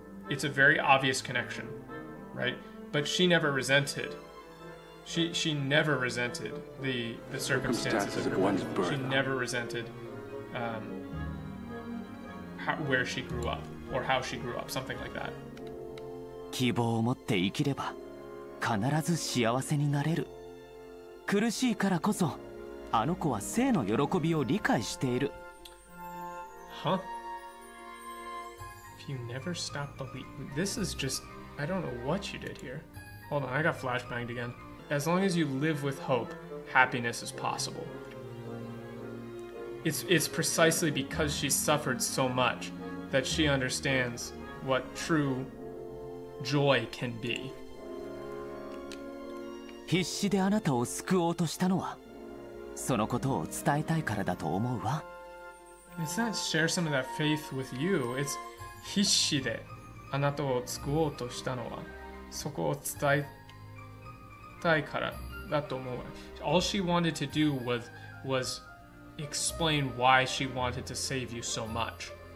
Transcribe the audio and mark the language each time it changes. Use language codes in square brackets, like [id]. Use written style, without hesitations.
[en] It's a very obvious connection, right? But she never resented. She never resented the circumstances of her birth. She never resented where she grew up or how she grew up, something like that. [ja] 希望を持って生きれば必ず幸せになれる。苦しいからこそあの子は生の喜びを理解している。 Huh? [en] If you never stop believing, this is just, I don't know what you did here. Hold on, I got flashbanged again. As long as you live with hope, happiness is possible. It's precisely because she suffered so much that she understands what true joy can be. [ja] 必死であなたを救おうとしたのはそのことを伝えたいからだと思うわ。 [en] It's not share some of that faith with you. [ja] It's 必死であなたを救おうとしたのはそこを伝えたいからだと思うわ。 [en] All she wanted to do was explain why she wanted to save you so much.